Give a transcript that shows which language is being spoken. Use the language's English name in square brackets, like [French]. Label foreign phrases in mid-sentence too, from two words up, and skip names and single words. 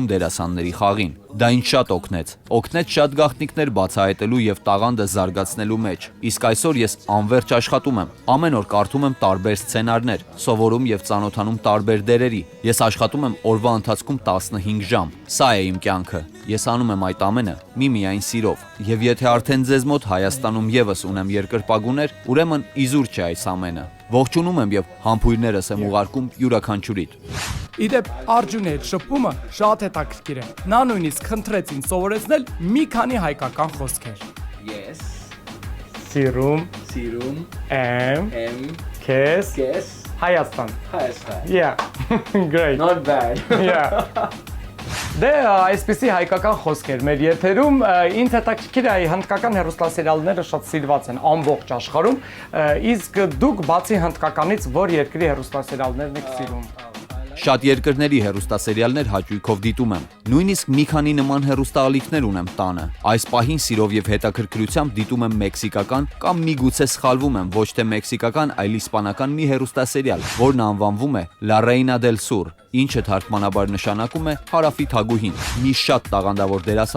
[Armenian] դերասանների խաղին։ Դա ինձ շատ օգնեց շատ գաղտնիքներ բացահայտելու եւ տաղանդը զարգացնելու մեջ։ Իսկ այսօր ես անverջ աշխատում եմ։ Ամեն օր կարդում եմ տարբեր սցենարներ, սովորում եւ ծանոթանում տարբեր դերերի։ Ես աշխատում եմ օրվա ընթացքում 15 ժամ։ Սա է իմ կյանքը։ Ես անում եմ այդ ամենը միմիայն սիրով։ Եվ եթե արդեն ձեզ մոտ Հայաստանում եւս ունեմ երկրպագուներ, ուրեմն իզուր չէ այս ամենը։ Ողջունում եմ եւ համբույրներս եմ ուղարկում յուրաքանչյուրիդ։ Իդեպ Աջունի հետ շփումը շատ հետաքրքիր է։ Նա նույնիսկ խնդրեց ինձ սովորեցնել մի քանի հայկական խոսքեր։ Սիրում եմ քեզ Հայաստան. [English] Yeah. Great. Not bad. Yeah. [Armenian] Դե այսպեսի հայկական խոսքեր մեր եթերում ինձ հետաքրքիր է հնդկական հեռուստասերիալները շատ սիրված են ամբողջ աշխարհում իսկ դուք բացի հնդկականից որ երկրի հեռուստասերիալներն եք սիրում Շատ երկրների հեռուստասերիալներ հաճույքով դիտում եմ։ Նույնիսկ մի քանի նման հեռուստաալիքներ ունեմ տանը։ Այս պահին սիրով եւ հետաքրքրությամբ դիտում եմ մեքսիկական կամ միգուցե սխալվում եմ ոչ թե մեքսիկական, այլ իսպանական մի հեռուստասերիալ, որն անվանվում է La Reina del Sur, ինչը թարգմանաբար նշանակում է Հարավի թագուհին։ Մի շատ տաղանդավոր դերասանուհի